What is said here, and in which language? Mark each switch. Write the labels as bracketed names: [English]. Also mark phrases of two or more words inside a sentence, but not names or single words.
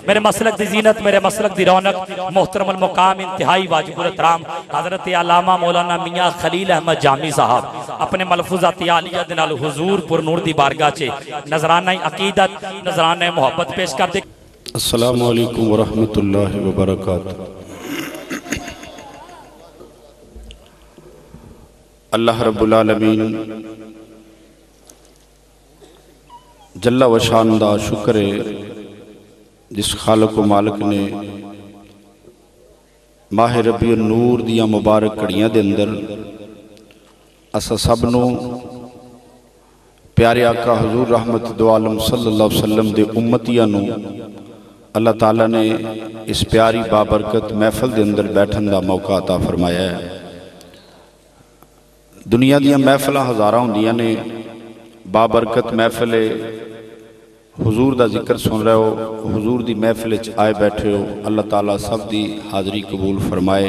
[Punjabi] میرے مسلک دی زینت، میرے مسلک دی رونق، محترم مقام انتہائی واجب الاحترام حضرت علامہ مولانا میاں خلیل احمد جامی صاحب اپنے ملفوظات عالیہ دے نال حضور پرنور دی بارگاہ چ نذرانہ عقیدت، نذرانہ محبت پیش کر دے. [Arabic] السلام عليكم ورحمة الله وبركاته. الله رب العالمين جل وشأن [Punjabi] دا شکر ہے جس خالق و مالک نے ماہ ربیع النور دیاں مبارک گھڑیاں دے اندر اساں سب نوں پیارے آقا حضور رحمت دو عالم [Arabic] صلى الله عليه وسلم [Punjabi] دے امتیاں نوں اللہ تعالیٰ نے [Urdu] اس پیاری بابرکت محفل کے اندر بیٹھن کا موقع عطا فرمایا ہے. [Punjabi] دنیا دیاں محفل ہزاراں ہوندیاں نے, [Urdu] بابرکت محفل حضور کا ذکر سن رہے ہو، حضور کی محفل آئے بیٹھے ہو، اللہ تعالیٰ سب کی حاضری قبول فرمائے.